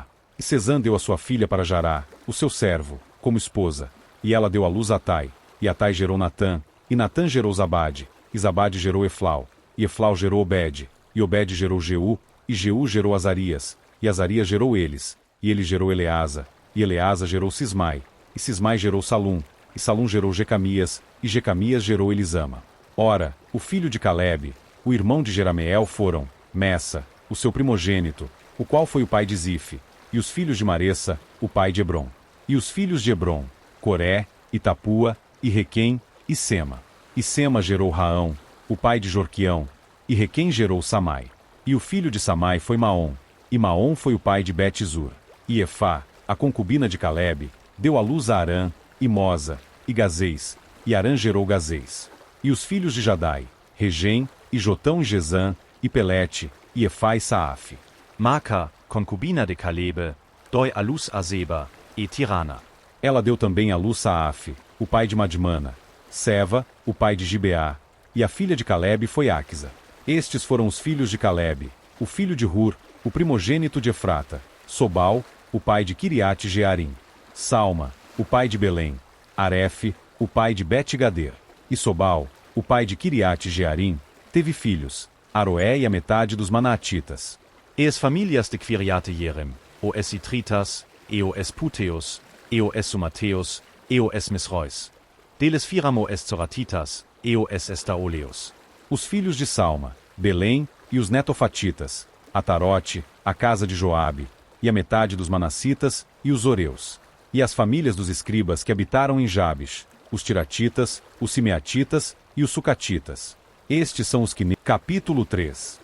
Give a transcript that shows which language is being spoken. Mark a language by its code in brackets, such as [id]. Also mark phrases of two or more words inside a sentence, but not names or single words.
[pt] E Sezã deu a sua filha para Jará, o seu servo, como esposa. E ela deu à luz a Atai. E Atai gerou Natã, e Natã gerou Zabade. E Zabade gerou Eflau. E Eflau gerou Obed. E Obed gerou Jeú, e Jeú gerou Azarias. E Azarias gerou eles. E ele gerou Eleasa. E Eleasa gerou Sismai. E Sismai gerou Salum. E Salum gerou Jecamias. E Jecamias gerou Elisama. Ora, o filho de Calebe, o irmão de Jerameel, foram Messa, o seu primogênito, o qual foi o pai de Zife. E os filhos de Maressa, o pai de Hebron. E os filhos de Hebron, Coré, e Tapua, e Requem, e Sema. E Sema gerou Raão, o pai de Jorquião. E Requem gerou Samai. E o filho de Samai foi Maom. E Maom foi o pai de Bet-Zur. E Efá, a concubina de Calebe, deu à luz a Arã, e Mosa, e Gazês. E Arã gerou Gazês. E os filhos de Jadai, Regem, e Jotão e Gesã, e Pelete, e Efá e Saaf. Maca, concubina de Calebe, doi à luz a Zeba, e Tirana. Ela deu também à luz Saaf, o pai de Madmana, Seva, o pai de Gibeá, e a filha de Calebe foi Aquisa. Estes foram os filhos de Calebe, o filho de Hur, o primogênito de Efrata, Sobal, o pai de Kiriate Jearim, Salma, o pai de Belém, Arefe, o pai de Bet-Gader, e Sobal, o pai de Kiriate Jearim, teve filhos, Aroé e a metade dos Manaatitas. Es famílias de Quiriate Jerem, o es Itritas, o es Puteus, o es Sumateus, o es Misrois. Deles firamo es Zoratitas, o es Estaoleus. Os filhos de Salma, Belém e os Netofatitas, Atarote, a casa de Joabe, e a metade dos Manassitas e os Oreus. E as famílias dos escribas que habitaram em Jabes, os tiratitas, os simeatitas e os sucatitas. Estes são os que... Capítulo 3.